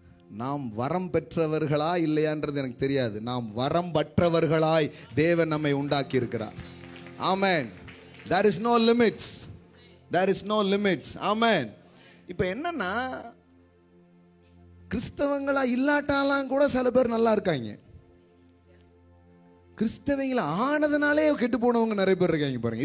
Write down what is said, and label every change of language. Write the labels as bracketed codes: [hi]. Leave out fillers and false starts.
[ta] நாம் வரம் பெற்றவர்களா இல்லையான்றது எனக்கு தெரியாது. நாம் வரம் பற்றவர்களாய் தேவன் நம்மை உண்டாக்கி இருக்கிறார். ஆமென். [en] there is no limits, there is no limits. [ta] ஆமென். இப்போ என்னன்னா, கிறிஸ்தவங்களா இல்லாட்டாலாம் கூட சில பேர் நல்லா இருக்காங்க. கிறிஸ்தவங்களை ஆனதுனாலே கெட்டு போனவங்க நிறைய பேர் இருக்காங்க பாருங்க.